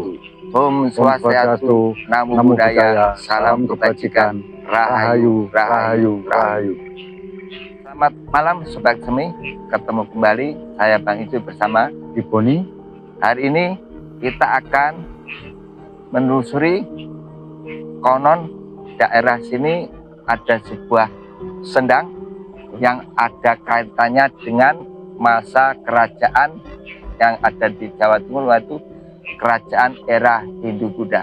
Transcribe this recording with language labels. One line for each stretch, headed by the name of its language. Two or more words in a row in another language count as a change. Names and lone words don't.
Balinese: Om Swastiastu,
Pali: Namo Buddhaya,
Indonesian: Salam Kebajikan, Rahayu, Rahayu, Rahayu. Selamat malam Sobat Semi, ketemu kembali saya Bang Ijo bersama Iboni. Hari ini kita akan menelusuri, konon daerah sini ada sebuah sendang yang ada kaitannya dengan masa kerajaan yang ada di Jawa Timur, yaitu kerajaan era Hindu-Buddha.